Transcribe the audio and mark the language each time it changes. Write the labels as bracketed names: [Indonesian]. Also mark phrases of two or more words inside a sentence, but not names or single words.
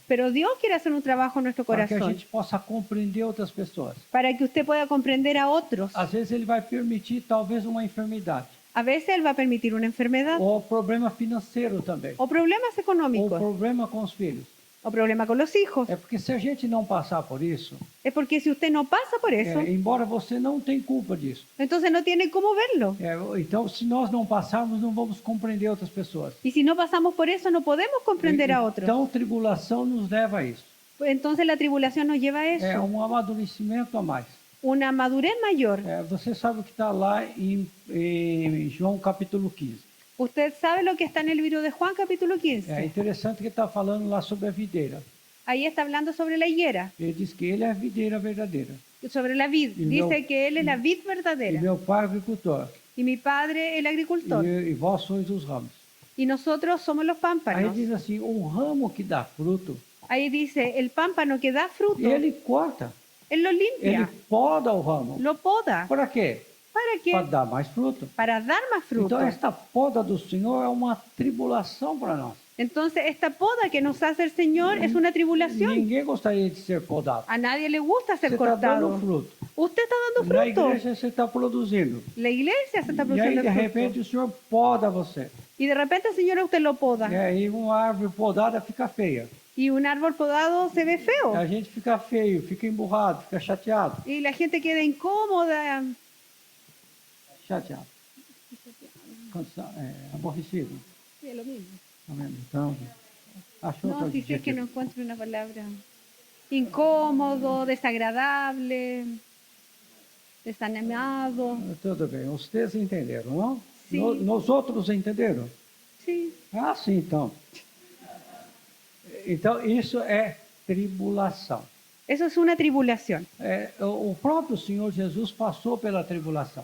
[Spanish] Pero Dios quiere hacer un trabajo en nuestro [Portuguese] Para que a [Spanish] corazón [Portuguese] gente possa compreender outras pessoas. [Spanish] para que usted pueda comprender a otros. [Portuguese] Às vezes ele vai permitir talvez uma enfermidade. [Spanish] A veces Él va a permitir una enfermedad, [Portuguese] ou problema financeiro também, [Spanish] o problemas [Portuguese] ou [Spanish] económicos, [Portuguese] problema com os filhos. [Spanish] o problema con los hijos. [Portuguese] É porque se a gente não passar por isso, [Spanish] Es porque si usted no pasa por eso, [Portuguese] embora você não tenha culpa disso, [Spanish] entonces no tiene cómo verlo. [Portuguese] então se nós não passarmos, não vamos compreender outras pessoas. [Spanish] Y si no pasamos por eso, no podemos comprender a otros. [Portuguese] Então tribulação nos leva a isso. [Spanish] Entonces la tribulación nos lleva a [Portuguese] É [Spanish] eso, [Portuguese] amadurecimento a mais. [Spanish] una madurez mayor. [Portuguese] Você sabe o que está lá em João capítulo 15. [Spanish] Usted sabe lo que está en el libro de Juan capítulo [Portuguese] É [Spanish] 15. [Portuguese] interessante que está falando lá sobre a videira. [Spanish] Ahí está hablando sobre la higuera, [Portuguese] Ele diz que ele é a videira verdadeira. [Spanish] sobre la vid. Y Dice no- que Él es la vid [Portuguese] E [Spanish] verdadera [Portuguese] meu pai é agricultor. [Spanish] y mi padre el agricultor. [Portuguese] E vós sois os ramos. [Spanish] Y nosotros somos los [Portuguese] Aí [Spanish] pámpanos. [Portuguese] diz assim, um ramo que dá fruto, [Spanish] Ahí dice, el pámpano que da fruto, [Portuguese] ele corta, [Spanish] Él lo [Portuguese] ele [Spanish] limpia, [Portuguese] poda o ramo. [Spanish] lo poda. [Portuguese] Para quê? [Spanish] ¿Para qué? [Portuguese] Para dar mais fruto. [Spanish] Para dar más fruto. [Portuguese] Então esta poda do Senhor é uma tribulação para nós. [Spanish] Entonces, esta poda que nos hace el Señor es una tribulación. [Portuguese] Ninguém gostaria de ser podado. [Spanish] A nadie le gusta [Portuguese] Você [Spanish] ser [Portuguese] está dando [Spanish] cortado. [Portuguese] fruto. [Spanish] Usted está dando [Portuguese] Na [Spanish] fruto. [Portuguese] igreja você está produzindo. [Spanish] La iglesia se está [Portuguese] E aí, [Spanish] produciendo [Portuguese] de [Spanish] fruto. [Portuguese] repente, o Senhor poda você. [Spanish] Y de repente el Señor a usted lo poda. [Portuguese] E aí, uma árvore podada fica feia. [Spanish] Y un árbol podado se ve feo. [Portuguese] A gente fica feio, fica emburrado, fica chateado. [Spanish] Y la gente queda incómoda. [Portuguese] Chateado. Aborrecido. [Spanish] Sí, lo mismo. [Portuguese] Tá vendo? Então, achou [Spanish] No, [Portuguese] outro [Spanish] si es que [Portuguese] adjetivo. [Spanish] no encuentro una palabra. Incómodo, desagradable, desanimado. [Portuguese] Tudo bem, vocês entenderam, não? Sim. Nós outros entenderam? [Spanish] Sí. [Portuguese] Ah, sim, então. Então, isso é tribulação. Eso es una tribulación. O próprio Senhor Jesus passou pela tribulação.